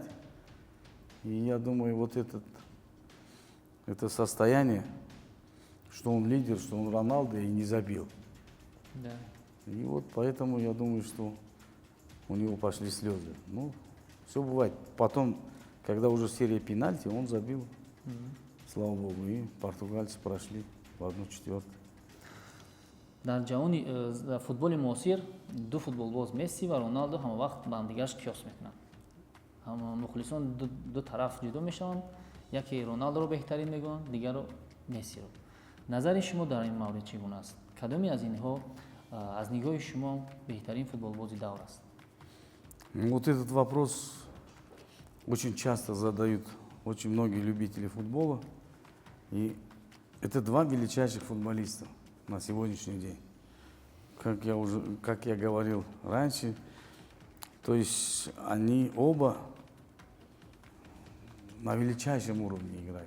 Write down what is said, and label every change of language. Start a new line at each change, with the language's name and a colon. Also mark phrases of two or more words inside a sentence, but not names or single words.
Russian: И я думаю, вот это состояние, что он лидер, что он Роналдо и не забил. Да. И вот поэтому я думаю, что у него пошли слезы. Ну, все бывает. Потом, когда уже серия пенальти, он забил. Слава богу, и португальцы прошли в 1/4.
Tajik: дар ҷаҳони футболи муосир ду футболбоз Месси ва Роналдо ҳама вақт ба ҳамдигараш қиёс мекунанд. Мухлисон ду тараф ҷудо мешаванд. Яке Роналдоро беҳтарин мегӯянд, дигаро Мессиро. Назари шумо дар ин маврид чӣ гуна аст? Кадоме аз инҳо аз нигоҳи шумо беҳтарин футболбози давр аст?
Russian: Вот этот вопрос очень часто задают очень многие любители футбола. И это два величайших футболиста на сегодняшний день. Как я говорил раньше, то есть они оба на величайшем уровне играют.